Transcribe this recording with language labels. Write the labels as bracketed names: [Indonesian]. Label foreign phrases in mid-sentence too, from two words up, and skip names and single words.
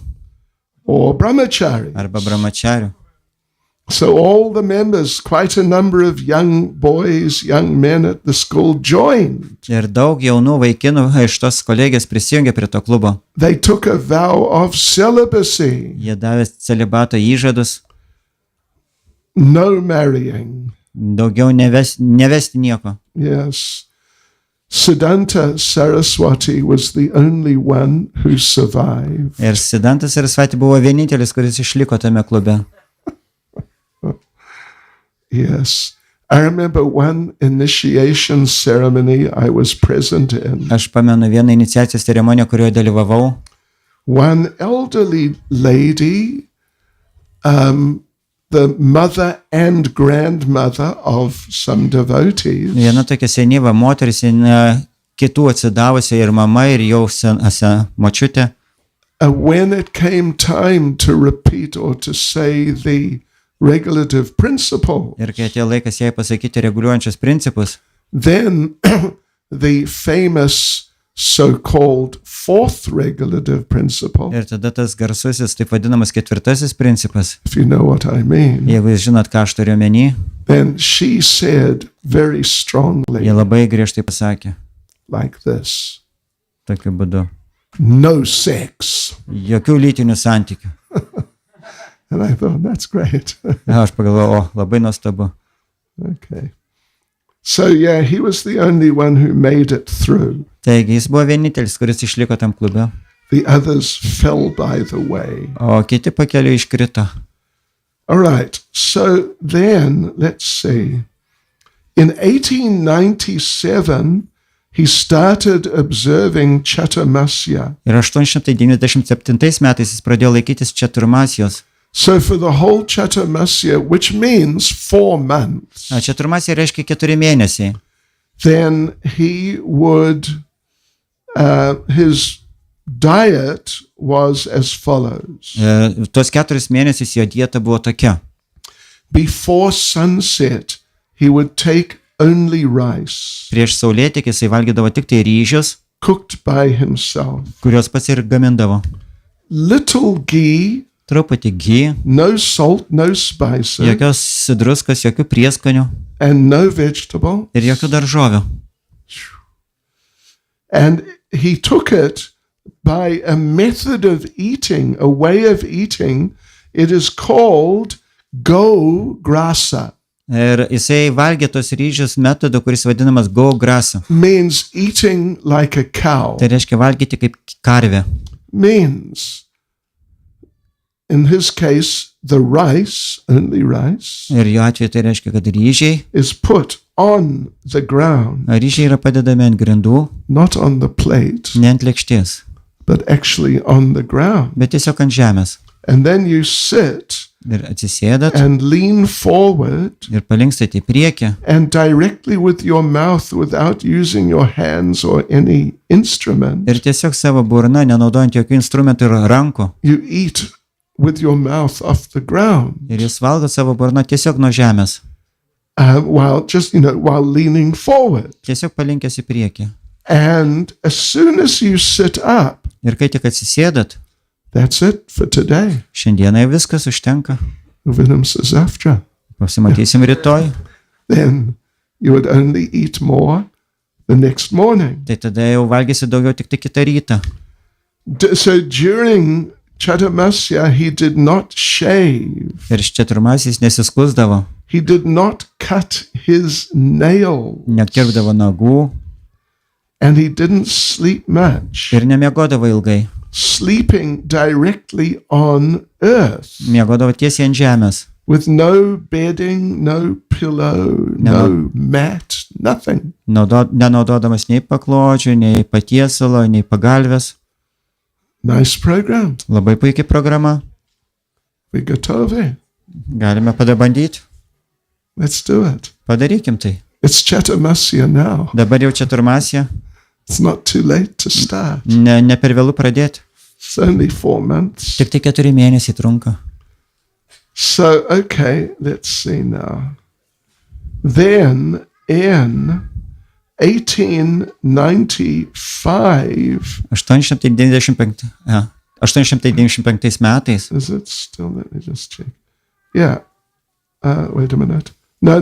[English] Or brahmachari. [Lithuanian] Arba brahmacharių. [English] So all the members, quite a number of young boys, young men at the school joined. [Lithuanian] Ir daug jaunų vaikinų iš tos kolegijos prisijungė prie to klubo. [English] They took a vow of celibacy. [Lithuanian] Jie davė celibato įžadus. [English] No marrying. [Lithuanian] Daugiau nevesti nieko. [English] Yes. Siddhanta Saraswati was the only one who survived. [Lithuanian] Ir Siddhanta Sarasvati buvo vienintelis, kuris išliko tame klube. [English] Yes. I remember one initiation ceremony I was present in. [Lithuanian] Aš pamenu vieną iniciacijos ceremoniją, kurioje dalyvavau. [English] One elderly lady, the mother and grandmother of some devotees. [Lithuanian] Viena tokia senyva moteris, kitų atsidavusi ir mama, ir jau močiutė. [English] When it came time to repeat or to say the regulative principle, [Lithuanian] Ir kai atėjo laikas jai pasakyti reguliuojančius principus, [English] then the famous so-called fourth regulative principle, [Lithuanian] ir tada tas garsusis, taip vadinamas ketvirtasis principas, [English] if you know what I mean, [Lithuanian] jeigu jūs žinot, ką aš turiu omeny, [English] then she said very strongly [Lithuanian] jie labai griežtai pasakė, [English] like this: [Lithuanian] tokiu būdu. [English] no sex. [Lithuanian] Jokių lytinių santykių. [English] And I thought, that's great. [Lithuanian] Aš pagalvojau, labai nuostabu. [English] Okay. So yeah, he was the only one who made it through. [Lithuanian] Taigi, jis buvo vienintelis, kuris išliko tam klube, [English] The others fell by the way. [Lithuanian] o kiti pakeliu iškrito. [English] All right. So then, let's see. In 1897, he started observing Chaturmasya. [Lithuanian] Ir 897 metais jis pradėjo laikytis Čaturmasijos. [English] So for the whole Chaturmasya, which means 4 months, [Lithuanian] Čaturmasija reiškia 4 mėnesiai. [English] then he would, his diet was as follows. [Lithuanian] Tuos 4 mėnesius jo dieta buvo tokia. [English] Before sunset, he would take only rice, [Lithuanian] Prieš saulėtekį jisai valgydavo tik tai ryžius, [English] cooked by himself, [Lithuanian] kuriuos pats ir gamindavo. [English] little ghee, [Lithuanian] Truputį ghee, [English] no salt, no spices, [Lithuanian] jokios druskos, jokių prieskonių [English] and no vegetable. [Lithuanian] ir jokių daržovių. [English] And he took it by a method of eating, a way of eating. It is called Gaura-arati. [Lithuanian] Ir jisai valgė tos ryžius metodu, kuris vadinamas Gaura-arati. [English] Means eating like a cow. [Lithuanian] Tai reiškia valgyti kaip karvė. [English] Means, in his case, the rice, only rice, [Lithuanian] Ir jo atveju tai reiškia, kad ryžiai [English] is put on the ground, [Lithuanian] yra padedami ant grindų, [English] not on the plate, [Lithuanian] ne ant lėkštės, [English] but actually on the ground. [Lithuanian] bet tiesiog ant žemės. [English] And then you sit [Lithuanian] Ir atsisėdat [English] and lean forward [Lithuanian] ir palinkstate į priekį [English] and directly with your mouth, without using your hands or any instrument, [Lithuanian] ir tiesiog savo burna, nenaudojant jokių instrumentų ir rankų. [English] you eat with your mouth off the ground, [Lithuanian] Ir jūs valgot savo burną tiesiog nuo žemės, [English] while just, while leaning forward. [Lithuanian] tiesiog palinkęs į priekį. [English] And as soon as you sit up, [Lithuanian] Ir kai tik atsisėdat, [English] that's it for today. [Lithuanian] šiandienai viskas užtenka. Vinam sazaftra. Pasimatysim rytoj. [English] Then you would only eat more the next morning. [Lithuanian] Tai tada jau valgysi daugiau tik tai kitą rytą. [English] So during Chatumasya, he did not shave. [Lithuanian] Ir Čaturmasijis nesiskusdavo, [English] He did not cut his nails. [Lithuanian] nekirpdavo nagų [English] And he didn't sleep much. [Lithuanian] ir nemiegodavo ilgai. [English] Sleeping directly on earth [Lithuanian] Miegodavo tiesiai ant žemės. [English] with no bedding, no pillow, no mat, nothing. [Lithuanian] Nenaudodamas nei paklodžių, nei patiesalo, nei pagalvės. [English] Nice program. [Lithuanian] Labai puikiai programa. We gotovi. Galime padabandyti. [English] Let's do it. [Lithuanian] Padarykim tai. [English] It's Chatumasya now. [Lithuanian] Dabar jau Čaturmasija. [English] It's not too late to start. [Lithuanian] Ne per vėlų pradėti. [English] It's only 4 months. [Lithuanian] Tik tai 4 mėnesiai trunka. [English] So, okay, let's see now. Then in 1895, [Lithuanian] 895 metais. [English] is it still? Let me just check. Yeah. Wait a minute. No.